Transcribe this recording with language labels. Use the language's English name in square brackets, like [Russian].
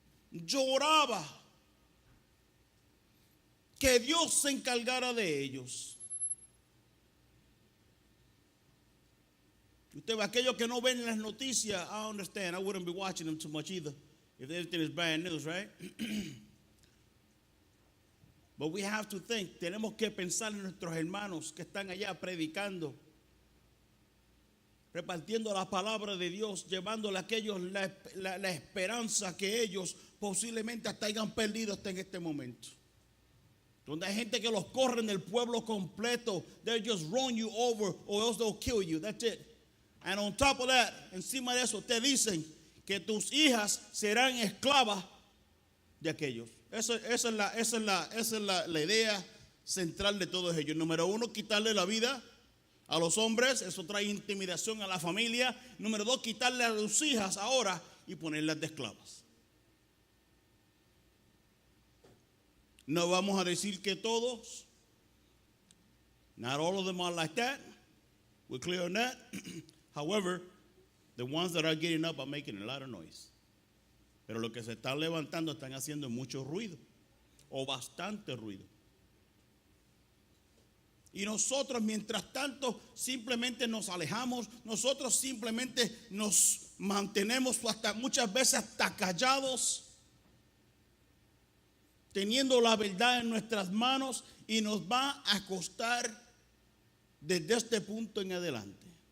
[Spanish] Lloraba que Dios se encargara de ellos. Usted ve aquellos que no ven las noticias. [English] I understand. I wouldn't be watching them too much either if everything is bad news, right? But we have to think. [Spanish] Tenemos que pensar en nuestros hermanos que están allá predicando, repartiendo la palabra de Dios, llevándole a aquellos la esperanza que ellos posiblemente hasta hayan perdido hasta en este momento. Donde hay gente que los corren del pueblo completo. [English] They just run you over or else they'll kill you. That's it. And on top of that, [Spanish] encima de eso, te dicen que tus hijas serán esclavas de aquellos. Esa es la idea central de todos ellos. Número 1, quitarle la vida a los hombres. Eso trae intimidación a la familia. Número 2, quitarle a tus hijas ahora y ponerlas de esclavas. No vamos a decir que todos. [English] Not all of them are like that. We're clear on that. However, the ones that are getting up are making a lot of noise. [Spanish] Pero los que se están levantando están haciendo mucho ruido. O bastante ruido. Y nosotros, mientras tanto, simplemente nos alejamos. Nosotros simplemente nos mantenemos hasta muchas veces hasta callados, teniendo la verdad en nuestras manos, y nos va a costar desde este punto en adelante.